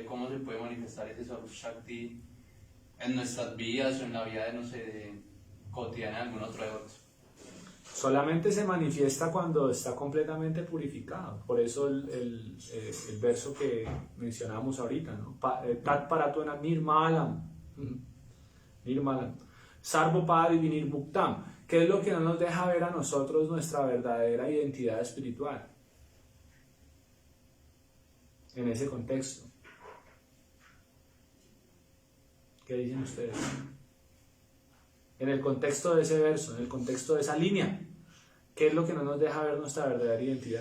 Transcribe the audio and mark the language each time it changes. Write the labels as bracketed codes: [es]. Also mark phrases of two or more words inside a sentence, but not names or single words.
[es] ¿Cómo se puede manifestar ese [sa] Swarup Shakti [es] en nuestras vidas o en la vida de, no sé, de cotidiana de algún otro devoto? Solamente se manifiesta cuando está completamente purificado. Por eso el verso que mencionamos ahorita, ¿no? [sa] Tat paratuna nirmalam. Nirmalam. Sarvopadi vinir muktam. [es] ¿Qué es lo que no nos deja ver a nosotros nuestra verdadera identidad espiritual? En ese contexto. ¿Qué dicen ustedes? En el contexto de ese verso, en el contexto de esa línea, ¿qué es lo que no nos deja ver nuestra verdadera identidad?